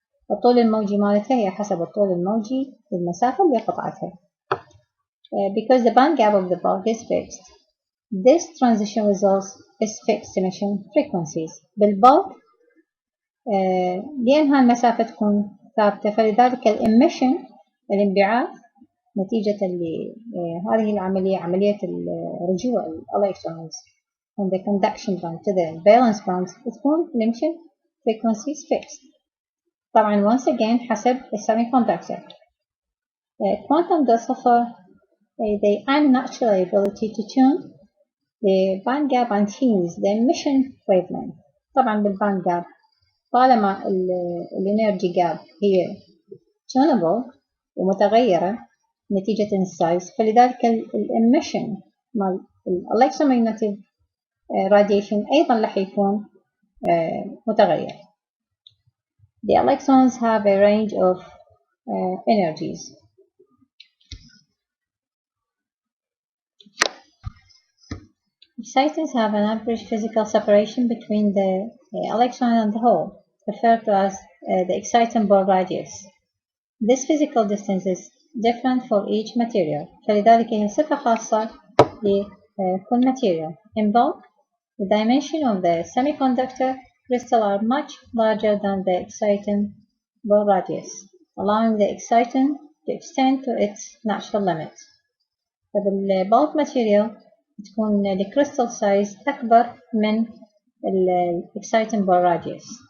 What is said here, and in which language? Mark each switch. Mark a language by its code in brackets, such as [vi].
[ar] الطول الموجي مالتها هي حسب الطول الموجي للمسافة اللي قطعتها. [en] Because the band gap of the bulk is fixed, this transition results is fixed emission frequencies. [ar] بالبulk لأن هالمسافة تكون ثابتة فلذلك الانبعاث نتيجة هذه العملية عملية رجوع [en] electrons from the conduction band to the valence band [ar] تكون [en] emission frequencies fixed. طبعا once again حسب semiconductor. Quantum dots offer the unnatural ability to tune the band gap and change the emission wavelength. [ar] طبعا بالباند جاب طالما الانرجي جاب هي tunable ومتغيرة نتيجة السايز فلذلك الاميشن مال electromagnetic radiation أيضا راح يكون متغير. [en] The electrons have a range of energies. Excitons have an average physical separation between the electron and the hole. referred to as the exciton bore radius. This physical distance is different for each material. [ar] فلذلك هي صفة خاصة لكل material. [en] In bulk, the dimension of the semiconductor crystal are much larger than the exciton bore radius, allowing the exciton to extend to its natural limit. [ar] فبالبulk material تكون ال crystal size أكبر من ال exciton bore radius.